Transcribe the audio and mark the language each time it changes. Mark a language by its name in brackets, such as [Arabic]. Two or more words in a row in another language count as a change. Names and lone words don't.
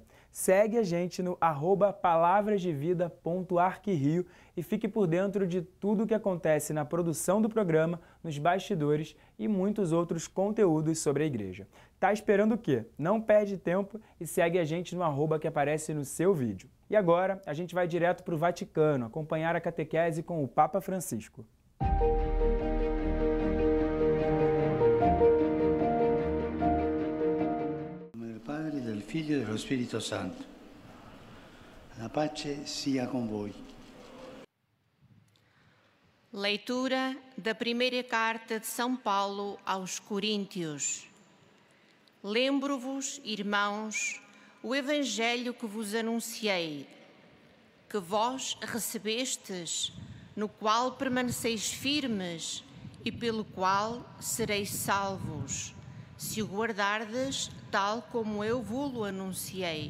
[Portuguese] Segue a gente no @palavrasdevida.arquirio e fique por dentro de tudo o que acontece na produção do programa, nos bastidores e muitos outros conteúdos sobre a igreja. Tá esperando o quê? Não perde tempo e segue a gente no @ que aparece no seu vídeo. E agora a gente vai direto para o Vaticano acompanhar a catequese com o Papa Francisco. [Italian] Del Padre, del Figlio e dello Spirito Santo. La pace sia com voi. [Portuguese] Leitura da primeira carta de São Paulo aos Coríntios. Lembro-vos, irmãos, o Evangelho que vos anunciei, que vós recebestes, no qual permaneceis firmes e pelo qual sereis salvos, se o guardardes tal como eu vos-lo anunciei.